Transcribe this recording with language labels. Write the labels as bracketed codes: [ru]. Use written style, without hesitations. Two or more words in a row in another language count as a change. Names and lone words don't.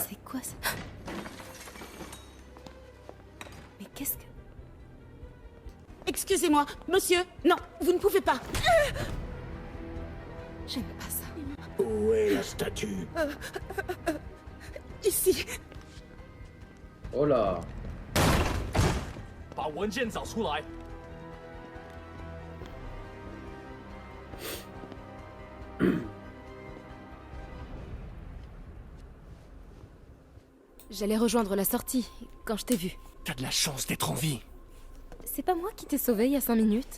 [fr] C'est quoi ça? Mais qu'est-ce que... Excusez-moi, monsieur. Non, vous ne pouvez pas. J'aime pas ça. Où est la statue? Ici. Oh là. [zh] 把文件找出来。 [fr] J'allais rejoindre la sortie quand je t'ai vu. T'as de la chance d'être en vie. C'est pas moi qui t'ai sauvé il y a 5 minutes?